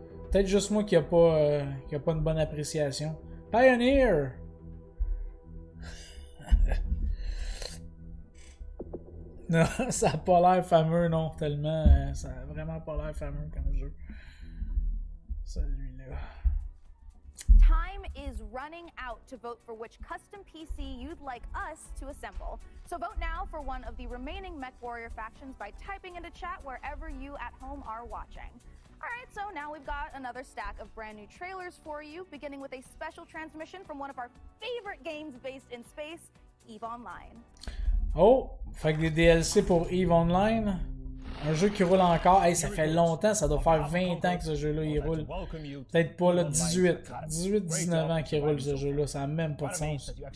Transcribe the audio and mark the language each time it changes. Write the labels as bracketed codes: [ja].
[fr] Peut-être juste moi qui a pas une bonne appréciation. Pioneer! Non, ça a pas l'air fameux, non, tellement. Ça a vraiment pas l'air fameux comme jeu. Celui-là. [en] Time is running out to vote for which custom PC you'd like us to assemble. So vote now for one of the remaining MechWarrior factions by typing into chat wherever you at home are watching. Alright, so now we've got another stack of brand new trailers for you, beginning with a special transmission from one of our favorite games based in space, EVE Online. [fr] Oh, fait que des DLC pour EVE Online. Un jeu qui roule encore. Hey, ça fait longtemps, ça doit faire 20 ans que ce jeu-là il roule. Peut-être pas là, 18-19 ans qu'il roule ce jeu-là, ça n'a même pas de sens.